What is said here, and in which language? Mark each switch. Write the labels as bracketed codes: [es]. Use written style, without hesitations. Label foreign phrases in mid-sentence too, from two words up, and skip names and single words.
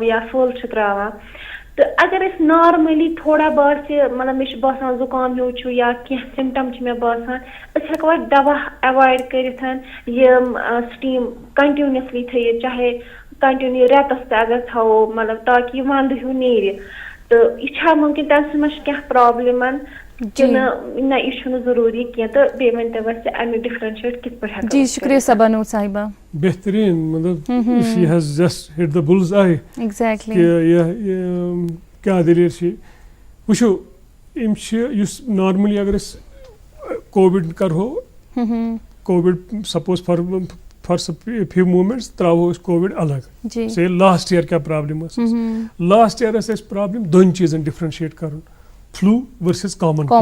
[ks] یا پھوٚل چھِ ترٛاوان تہٕ اگر أسۍ نارمٔلی تھوڑا باسہِ مطلب مےٚ چھُ باسان زُکام ہیوٗ چھُ یا کینٛہہ سِمٹَم چھِ مےٚ باسان أسۍ ہٮ۪کو اَتھ دَوا اٮ۪وایِڈ کٔرِتھ یِم [en] steam continuously [ks] تھٲیِتھ چاہے کَنٹِنیوٗ رٮ۪تَس تہِ اگر تھاوو مطلب تاکہِ یہِ وَندٕ ہیوٗ نیرِ تہٕ یہِ چھا مُمکِن تَمہِ سۭتۍ ما چھِ کینٛہہ پرٛابلِمَن کِنہٕ نہ یہِ چھُنہٕ ضروٗری کینٛہہ تہٕ بیٚیہِ ؤنۍتو اَسہِ اَمیُک ڈِفرَنشیٹ کِتھ پٲٹھۍ ہٮ۪کو جی شُکریہ صبا نوٗر صاحبہ بہتریٖن مطلب [en] she has just hit the bull's eye ایگزیکٹلی [ks] کہِ کیٛاہ دٔلیٖل چھِ وٕچھو یِم چھِ یُس نارمٔلی اگر أسۍ کووِڈ کَرہو کووِڈ [en] suppose for few moments [ks] ترٛاوہو أسۍ کووِڈ الگ سے [en] last year [ks] کیٛاہ پرٛابلِم ٲس [en] last year [ks] ٲس اَسہِ پرٛابلِم دۄن چیٖزَن ڈِفرَنشیٹ کَرُن [en] flu versus common